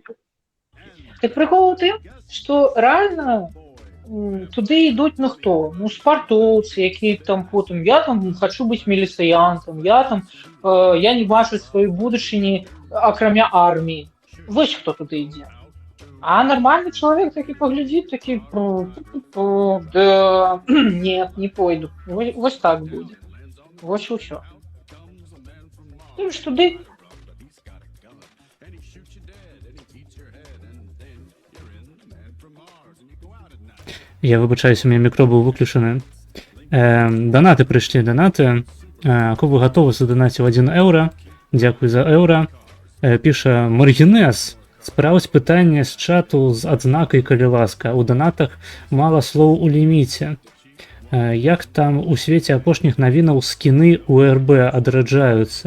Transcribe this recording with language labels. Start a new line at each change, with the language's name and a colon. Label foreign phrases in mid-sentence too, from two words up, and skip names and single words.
Belarusian: Так прикол у тым, што рэальна туды ідуць ну хто? Ну спартоўцы, якія там потым я там хочу быць міліцыянтам, я не бачу сваёй будучыні акрамя арміі. Вось хто туды ідзе. А нормальны чалавек такі паглядзіць, такі да,
Russian: нет, не пойду.
Belarusian: Вось так будзе. Вось усё. Тым ж туды
Ukrainian: Я вибачаюсь, у меня мікро був выключены.
Belarusian: Донаты прыйшлі, донаты. Кубы гатовы задонаціў 1 еўра. Дзякуй за еўра. Піша Маргінез. Спраўдзь пытанне з чату з адзнакай, калі ласка. У донатах мала слоў у ліміце. Як там у свеце апошніх навінаў скіны у РБ адраджаюцца?